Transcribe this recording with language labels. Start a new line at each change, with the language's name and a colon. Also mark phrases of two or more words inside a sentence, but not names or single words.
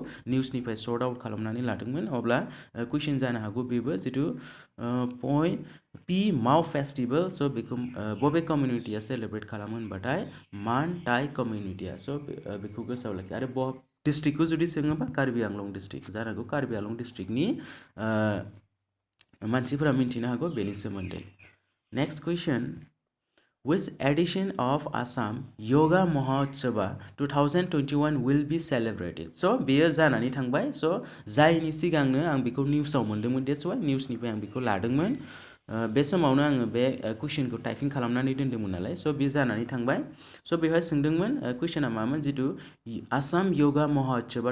Bodo: निउसनिफ्राय
English: sort out
Bodo: खालामनानै लादोंमोन अब्ला कुइसन जानो हागौ बेबो जितु पय पि माव फेस्टिवल स' बेखौ बबे कमिउनिटिया सेलेब्रेट खालामो होनबाथाय मान टाइ कमिउनिटिया स' बेखौ गोसोआव लाखि आरो डिस्ट्रिक्टखौ जुदि सोङोबा कार्बि आंलं डिस्ट्रिक्ट जानो हागौ कार्बि आंलं डिस्ट्रिक्टनि मानसिफोरा मिन्थिनो हागौ बेनि सोमोन्दै
English: next question Which edition of Assam Yoga Mahotsava 2021 will be celebrated? So,
Bodo: बेयो जानानै थांबाय स' जायनि सिगांनो आं बेखौ निउसाव मोन्दोंमोन
English: dates wise
Bodo: निउसनिफ्राय आं बेखौ लादोंमोन बे समावनो आङो बे कुइसनखौ टाइपिं खालामनानै दोन्दोंमोन नालाय स' बे जानानै थांबाय स' बेवहाय सोंदोंमोन कुइसना मामोन जितु आसाम योगा महोत्सवा